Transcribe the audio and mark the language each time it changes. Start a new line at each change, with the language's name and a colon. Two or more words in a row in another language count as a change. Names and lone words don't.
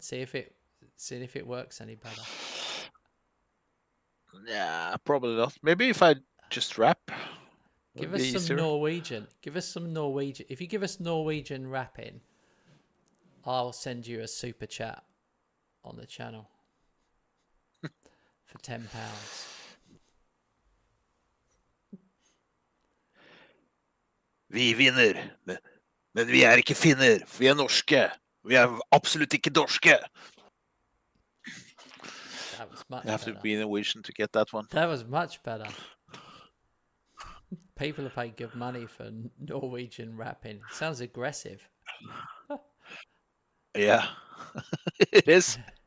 English: See if it works any better. Yeah, probably not. Maybe if I just rap, Give would us be some easier. Norwegian. Give us some Norwegian. If you give us Norwegian rapping, I'll send you a super chat on the channel for £10.
Norwegian: Vi vinner, men vi er ikke finner, for vi er norske. Vi er absolutt ikke dorske.
English: That was much You have to better. be Norwegian to get that one. That was much better. People have paid good money for Norwegian rapping. It sounds aggressive. Yeah, it is.